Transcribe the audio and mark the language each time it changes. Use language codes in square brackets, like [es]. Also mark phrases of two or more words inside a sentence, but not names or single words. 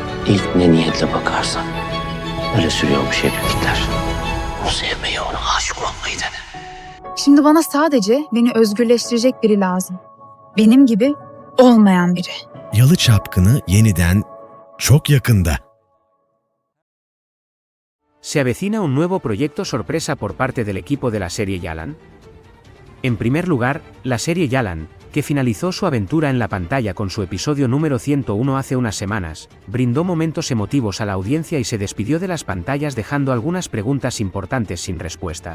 [tr] İlk ne niyetle bakarsan öyle sürüyormuş evlilikler. Onu sevmeyi, ona aşık olmayı dene. Şimdi bana sadece beni özgürleştirecek biri lazım. Benim gibi olmayan biri. Yalı Çapkını yeniden çok yakında. [es] ¿Se avecina un nuevo proyecto sorpresa por parte del equipo de la serie Yalan? En primer lugar, la serie Yalan, que finalizó su aventura en la pantalla con su episodio número 101 hace unas semanas, brindó momentos emotivos a la audiencia y se despidió de las pantallas dejando algunas preguntas importantes sin respuesta.